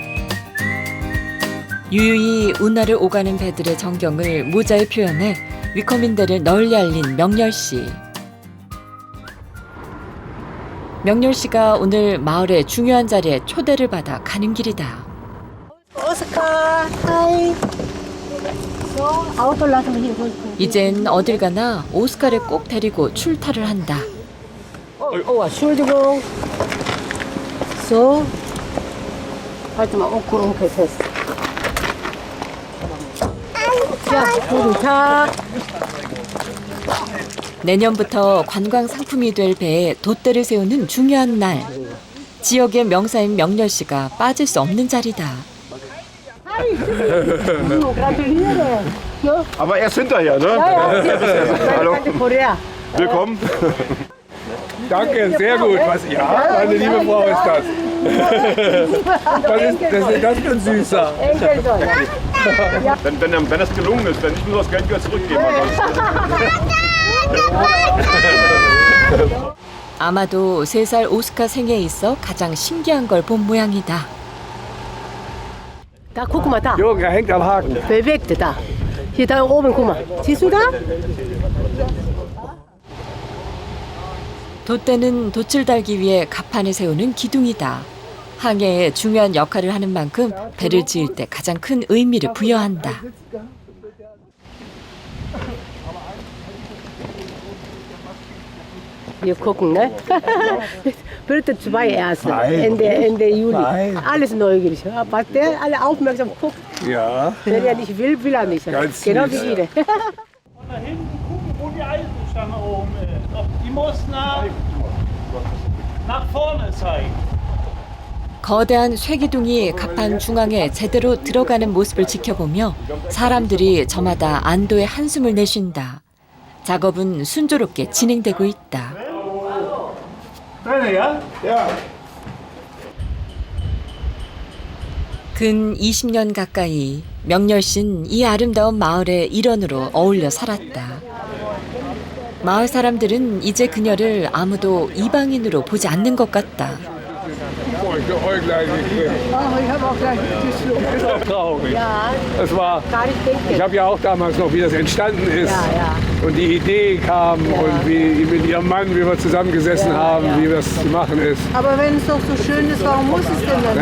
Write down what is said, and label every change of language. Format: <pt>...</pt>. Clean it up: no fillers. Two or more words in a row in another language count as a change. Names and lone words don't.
<ko>유유히 운하를 오가는 배들의 전경을 모자에 표현해 위커민대를 널리 알린 명렬씨. 명렬씨가 오늘 마을의 중요한 자리에 초대를 받아 가는 길이다. 오스카, 하이.</ko> <de>Auto lassen wir hier.</de> <ko>이젠 어딜 가나 오스카를 꼭 데리고 출타를 한다.</ko> <de>Oh, Entschuldigung. So. Halt mal Onkel fest. Ja, guten Tag.</de> <ko>내년부터 관광 상품이 될 배에 돛대를 세우는 중요한 날. 지역의 명사인 명렬 씨가 빠질 수 없는 자리다.</ko> <de>Gratuliere. Ja, Aber erst hinterher, ne? Hallo. Korea. Willkommen. Danke, sehr gut. Was, ja, meine liebe Frau ist das. Was ist das für ein Süßer? Enkelsohn. Wenn das gelungen ist, dann nicht nur das Geld wieder zurückgeben.</de> <ko>아마도 3살 오스카 생에 있어 가장 신기한 걸 본 모양이다.</ko> <de>Da, guck mal da. Jürgen, er hängt am Haken. Bewegte da. Hier da oben, guck mal. Siehst du da?</de> <ko>돛대는 돛을 달기 위해 갑판을 세우는 기둥이다. 항해에 중요한 역할을 하는 만큼 배를 지을 때 가장 큰 의미를 부여한다.</ko> <de>Wir gucken, ne? Bitte 2 erst. Nein. Ende Juli. Nein. Alles neugierig. Was der alle aufmerksam guckt, Ja. wenn er nicht will, will er nicht. Ganz Genau süß. wie jeder. Da hinten gucken, wo die Eisenstange oben ist. Die muss nach vorne zeigen.</de> <ko>거대한 쇠기둥이 갑판 중앙에 제대로 들어가는 모습을 지켜보며 사람들이 저마다 안도의 한숨을 내쉰다. 작업은 순조롭게 진행되고 있다.</ko> <de>Deine, ja? Ja.</de> <ko>근 20년 가까이 명렬 씨는 이 아름다운 마을의 일원으로 어울려 살았다. 마을 사람들은 이제 그녀를 아무도 이방인으로 보지 않는 것 같다.</ko> <de>Oh, ich habe auch gleich gekriegt. Ich habe auch gleich Das ist traurig. Ja, Das war, gar nicht denken. ich habe ja auch damals noch, wie das entstanden ist. Ja, ja. Und die Idee kam und wie mit ihrem Mann, wie wir zusammengesessen haben, wie das zu machen ist. Aber wenn es doch so schön ist, warum muss es denn dann?</de>